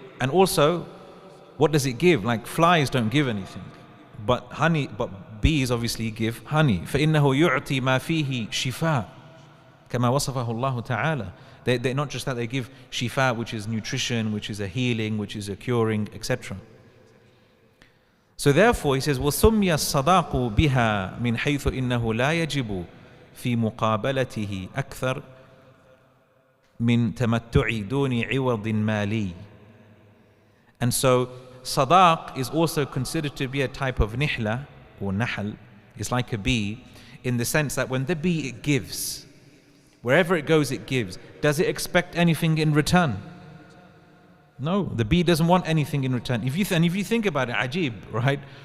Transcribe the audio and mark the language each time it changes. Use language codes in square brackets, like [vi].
[en] And also, what does it give? Like flies don't give anything, but bees obviously give honey. [ar] فَإِنَّهُ يُعْتِي مَا فِيهِ شِفَاء كَمَا وَصَفَهُ اللَّهُ تَعَالَى. [en] They're not just that, they give shifa, which is nutrition, which is a healing, which is a curing, etc. So therefore he says, [ar] وَسُمِّيَ الصَّدَاقُ بِهَا مِنْ حَيْثُ إِنَّهُ لَا يَجِبُ فِي مُقَابَلَتِهِ أَكْثَرُ مِنْ تَمَتُّعِ دُونِ عِوَضٍ مَالِي. [en] And so sadaq is also considered to be a type of nihla or nahl. It's like a bee, in the sense that when the bee, it gives, wherever it goes it gives. Does it expect anything in return? No, the bee doesn't want anything in return. If you think about it, ajib, right?